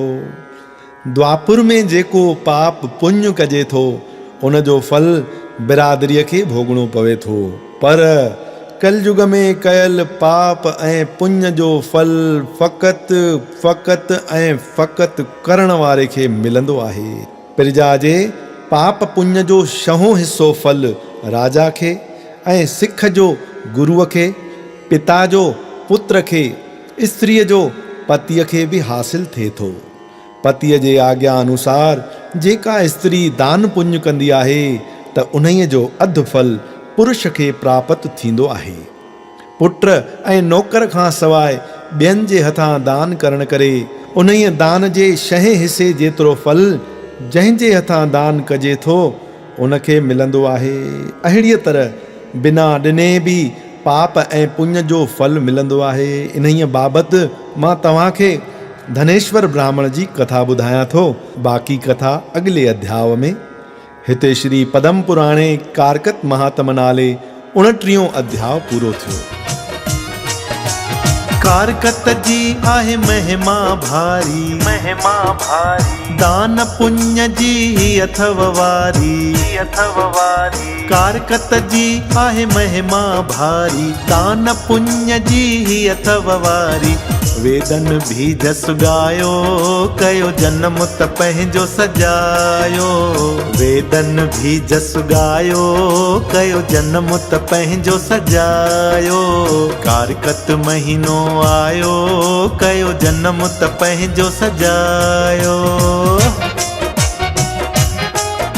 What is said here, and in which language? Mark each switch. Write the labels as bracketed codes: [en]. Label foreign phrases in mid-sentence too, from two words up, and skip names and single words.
[sd] द्वापुर में जेको पाप पुण्य कजे थो उन जो फल बिरादरीअ खे भोगणो पवे थो। पर कलयुग में कयल पाप ऐं पुण्य जो फल फ़क़त करण वारे खे मिलंदो आहे। प्रजा जे पाप पुण्य जो शहों हिस्सो फल राजा खे ऐं सिख जो गुरुअ खे, पिता जो पुत्र खे, स्त्रीअ जो पतीअ खे भी हासिल थिए थो। पतीअ जे आज्ञा अनुसार जेका स्त्री दान पुण्य कंदी आहे त उन्हीअ जो अधु फल पुरुष खे प्राप्त थींदो आहे। पुत्र ऐं नौकर खां सवाइ ॿियनि जे हथां दान करण करे उन्हीअ दान जे 6 हिसे जेतिरो फल जंहिंजे हथां दान कजे थो उनखे मिलंदो आहे। अहिड़ीअ तरह बिना ॾिने भी पाप ऐं पुण्य जो फल मिलंदो आहे। इन्हीअ बाबति मां तव्हांखे धनेश्वर ब्राह्मण जी कथा ॿुधायां थो। बाक़ी कथा अॻिले अध्याय में। हिते श्री पदम पुराणे कारकत महात्म नाले 29 अध्याय पूरो थियो। कारकत जी आहे महिमा भारी, दान पुण्य जी अथव वारी। कारकत जी आहे महिमा भारी, दान पुण्य जी अथव वारी। वेदन भी जस गायो, कयो जन्म त पंहिंजो सजायो। वेदन भी जस गायो, कयो जन्म त पंहिंजो सजायो। कारकत महीनो आयो, कयो जन्म त पंहिंजो सजायो।